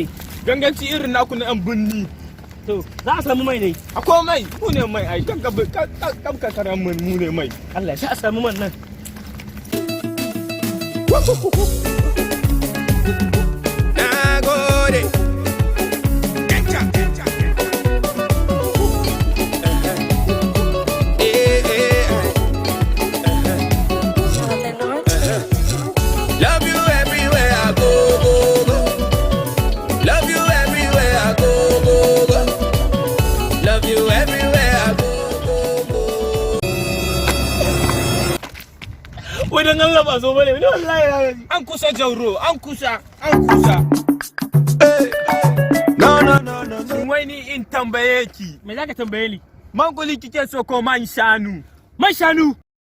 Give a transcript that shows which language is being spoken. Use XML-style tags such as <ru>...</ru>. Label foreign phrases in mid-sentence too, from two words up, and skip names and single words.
<ha>Ganganci irin naku na yan binni. To za a samu mai ne. Akwai mai. Mu ne mai. Ai kan ka tara mu ne mai. Allah ya sa a samu man nan. Nagode.</ha> <en>Love you everywhere I go, go, go. Love you everywhere I go, go, go. Love you everywhere I go, go, go.</en> <ha>Wai dan Allah ba zo bane wallahi An kusa jauro, an kusa. Wai ni in tambaye ki. me zaka tambaye ni? Mangoli kike so ko man shanu?</ha>